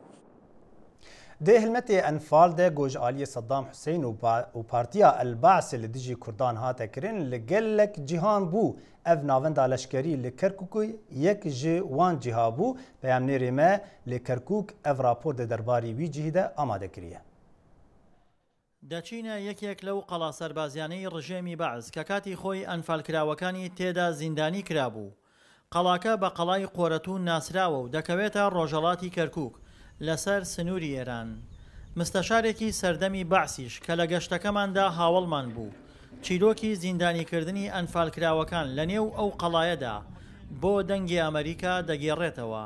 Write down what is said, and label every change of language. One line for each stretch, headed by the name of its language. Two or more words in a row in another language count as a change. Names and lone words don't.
Kurdish: Dê hilmetê Enfal de gojaliyê Saddam Hüseyin û Partiya Elbaasê li dijî Kurdan hate kirin li gelek cîhan bû. Ev navenda leşkerî li Kerkûkê yek ji wan cîha bû. Peyamnêrê me li Kerkûk ev rapor de derbarî wî cihî de amade kiriye.
Central Kurdish: دەچینە یەکێک لەو قەڵا سەربازیانەی ڕژێمی بەعز کە کاتی خۆی ئەنفالکراوەکانی تێدا زیندانی کرابوو. قەڵاکە بە قەڵای قۆرەتون ناسراوە و دەکەوێتە ڕۆژەڵاتی کەرکووک لەسەر سنووری ئێران. مستەشارێکی سەردەمی بەعسیش کە لە گەشتەکەماندا هاوڵمان بوو چیرۆکی زیندانیکردنی ئەنفالکراوەکان لە نێو ئەو قەڵایەدا بۆ دەنگی ئەمریکا دەگێڕێتەوە.